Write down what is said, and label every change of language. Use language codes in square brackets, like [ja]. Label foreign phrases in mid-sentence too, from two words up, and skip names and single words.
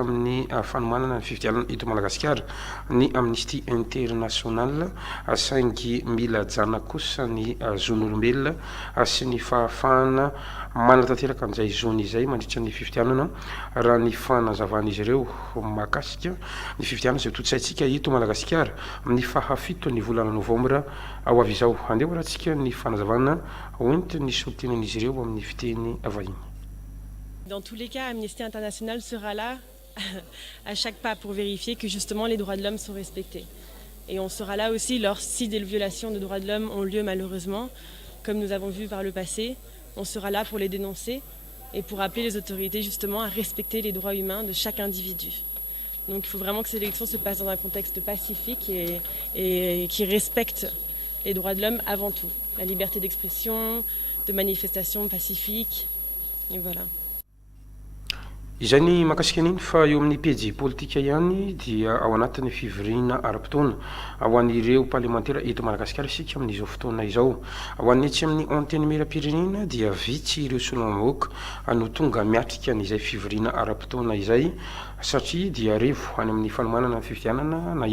[mg] amin'ny fanomanana ny fifidianana eto Madagasikara ny Amnesty International saingy mila jana kosa ny zon'olombelona sy ny fahafahana manatanteraka amin'izay zony izay mandritra ny fifidianana raha ny fanazavana izy ireo makasika ny fifidianana izay totsaintsika eto Madagasikara amin'ny fahafito ny volana novambra ao avy izao andeha rahantsika ny fanazavana hoentiny solitenan'izy ireo amin'ny fiteny vahiny. [fr] Dans tous les cas, Amnesty International sera là à chaque pas pour vérifier que justement les droits de l'homme sont respectés. Et on sera là aussi si des violations de droits de l'homme ont lieu malheureusement, comme nous avons vu par le passé. On sera là pour les dénoncer et pour appeler les autorités justement à respecter les droits humains de chaque individu. Donc il faut vraiment que ces élections se passent dans un contexte pacifique et qui respecte les droits de l'homme avant tout. La liberté d'expression, de manifestation pacifique, et voilà. [mg] Izay ny makasika an'iny fa eo amin'ny pejy politika ihany dia ao anatin'ny fivoriana ara-potoana ao an'ireo parlementaire eto Madagasikara isika amin'izao fotoana izao. Ao an'etsy amin'ny anteny miram-pirenena dia vitsy ireo solomamoaka no tonga miatrika an'izay fivoriana ara-potoana izay satria dia revo any amin'ny fanomanana fifidianana na